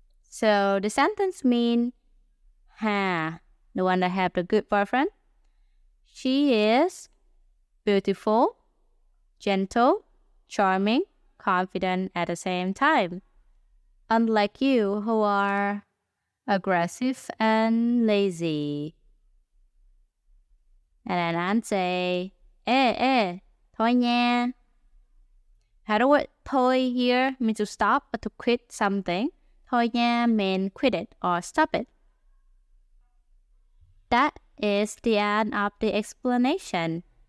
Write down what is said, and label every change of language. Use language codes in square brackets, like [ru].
[en] So the sentence means Hà, the one that have the good boyfriend, she is beautiful, gentle, charming, confident at the same time. Unlike you who are aggressive and lazy. And then Anh say, [vi] thôi nha. [en] How the word thôi here means to stop or to quit something. [vi] Thôi nha [en] means quit it or stop it. That is the end of the explanation.